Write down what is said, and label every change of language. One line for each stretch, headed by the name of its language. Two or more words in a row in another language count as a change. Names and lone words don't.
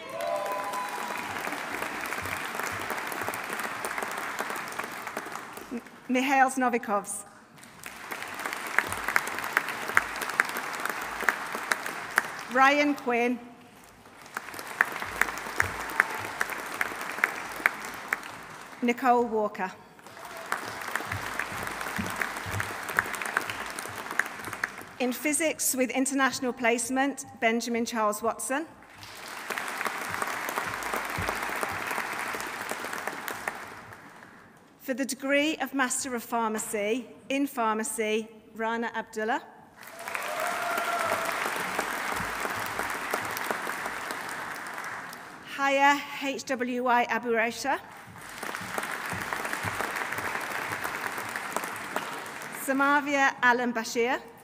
English: Mihail Novikovs. Ryan Quinn. Nicole Walker. In Physics with International Placement, Benjamin Charles Watson. For the degree of Master of Pharmacy, in Pharmacy, Rana Abdullah. Haya HWY Abu Raisha. Samavia Alam Bashir.